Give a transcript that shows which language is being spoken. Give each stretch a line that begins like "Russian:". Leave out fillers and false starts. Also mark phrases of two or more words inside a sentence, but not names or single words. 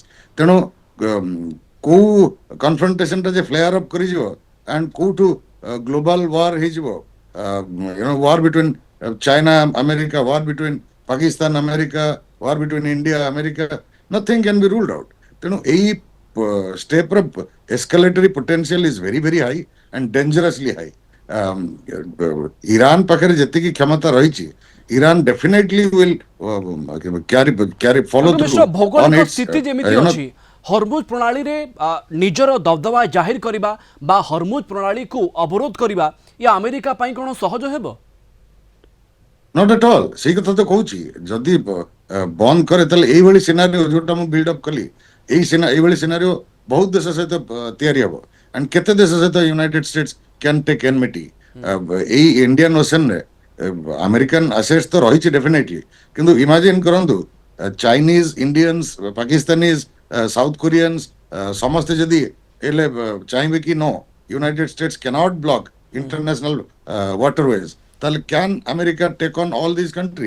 Odia: ତେଣୁ କୋଉ
English: କନଫ୍ରଣ୍ଟେସନଟା ଯେ flare up କରିଯିବ ଆଣ୍ଡ କୋଉଠୁ global war ହେଇଯିବ, war between China America, war between Pakistan America, war between India America, nothing can be ruled out.
Odia: ତେଣୁ ଏଇ
English: step ର escalatory potential is very very high and dangerously high.
Odia: ଇରାନ ପାଖରେ ଯେତିକି କ୍ଷମତା ରହିଛି, ଇରାନ
English: definitely will carry follow
Odia: ଡକ୍ଟର
English: through
Odia: ମିଶ୍ର,
English: on
Odia: ଭୌଗୋଳିକ
English: its
Odia: ସ୍ଥିତି ଯେମିତି ଅଛି, ହରମୁଜ ପ୍ରଣାଳୀରେ ନିଜର ଦବଦବା ଜାହିର କରିବା ବା ହରମୁଜ ପ୍ରଣାଳୀକୁ ଅବରୋଧ କରିବା, ଇଏ ଆମେରିକା ପାଇଁ କ'ଣ ସହଜ ହେବ?
English: not at all।
Odia: ସେଇ କଥା ତ କହୁଛି, ଯଦି ବନ୍ଦ କରେ ତାହେଲେ ଏଇଭଳି ସିନାରିଓ ଯୋଉଟା ମୁଁ
English: build up
Odia: କଲି, এইଭଳି ସିନାରିଓ ବହୁତ ଦେଶ ସହିତ ତିଆରି ହବ।
English: ଆଣ୍ଡ
Odia: କେତେ ଦେଶ ସହିତ
English: United States can take enmity. ଏଇ ଇଣ୍ଡିଆନ ଓସେନରେ American assets
Odia: ତ ରହିଛି
English: ଡେଫିନେଟଲି, କିନ୍ତୁ ଇମାଜିନ କରନ୍ତୁ Chinese, Indians, Pakistanis, South Koreans
Odia: ସମସ୍ତେ ଯଦି ହେଲେ ଚାହିଁବେ କି
English: no United States cannot block international waterways, ତାହେଲେ can America take on all this countries?